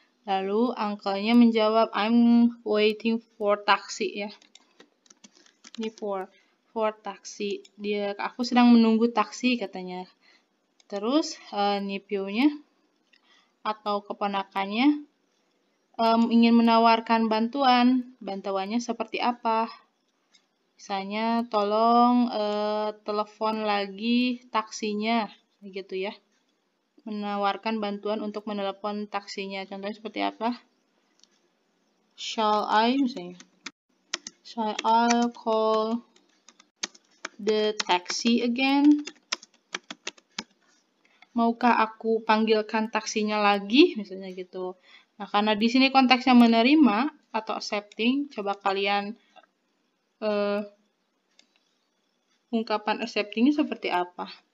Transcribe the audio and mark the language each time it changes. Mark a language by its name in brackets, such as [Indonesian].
[Indonesian] Lalu uncle-nya menjawab, [English] "I'm waiting for taxi," [Indonesian] ya. Ini [English] for taxi. [Indonesian] Aku sedang menunggu taksi, katanya. Terus nephew-nya atau keponakannya ingin menawarkan bantuan. Bantuannya seperti apa? Misalnya, tolong telepon lagi taksinya, gitu ya. Menawarkan bantuan untuk menelepon taksinya. Contohnya seperti apa? [English] Shall I, [Indonesian] misalnya. [English] Shall I call the taxi again? [Indonesian] Maukah aku panggilkan taksinya lagi? Misalnya gitu. Nah, karena di sini konteksnya menerima atau accepting, coba kalian ungkapan acceptingnya seperti apa?